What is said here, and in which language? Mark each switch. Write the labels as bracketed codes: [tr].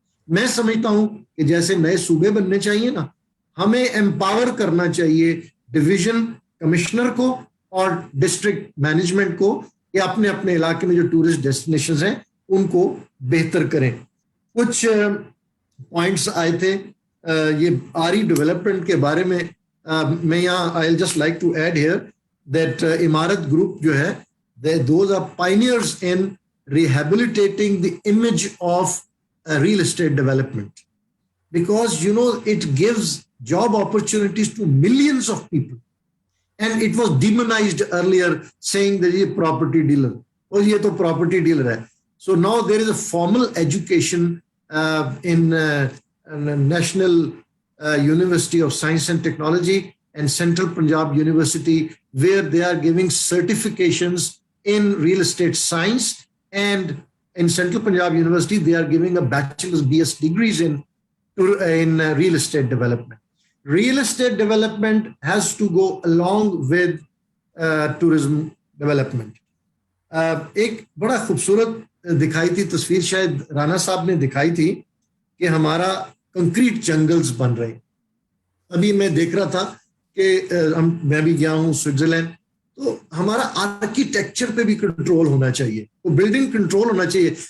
[ur] میں سمجھتا ہوں کہ جیسے نئے صوبے بننے چاہیے نا, ہمیں امپاور کرنا چاہیے ڈویژن کمشنر کو اور ڈسٹرکٹ مینجمنٹ کو کہ اپنے اپنے علاقے میں جو ٹورسٹ ڈیسٹینیشنز ہیں ان کو بہتر کریں. کچھ پوائنٹس آئے تھے یہ آری ڈیولپمنٹ کے بارے میں. [en] میں یہاں I just like to add here that Imarat group جو ہے those are pioneers in rehabilitating the image of real estate development, because you know it gives job opportunities to millions of people, and it was demonized earlier saying that [ur] ye property dealer or ye to property dealer hai. [en] So now there is a formal education in National University of Science and Technology and Central Punjab University, where they are giving certifications in real estate science, and in Central Punjab University, they are giving a bachelor's BS degrees in real estate development. Real estate development has to go along with tourism development. [ur] ایک بڑا خوبصورت دکھائی تھی تصویر, شاید رانا صاحب نے دکھائی تھی کہ ہمارا کنکریٹ جنگلز بن رہے. ابھی میں دیکھ رہا تھا کہ میں بھی گیا ہوں سوئٹزرلینڈ, تو ہمارا آرکیٹیکچر پہ بھی کنٹرول ہونا چاہیے, وہ بلڈنگ کنٹرول ہونا چاہیے.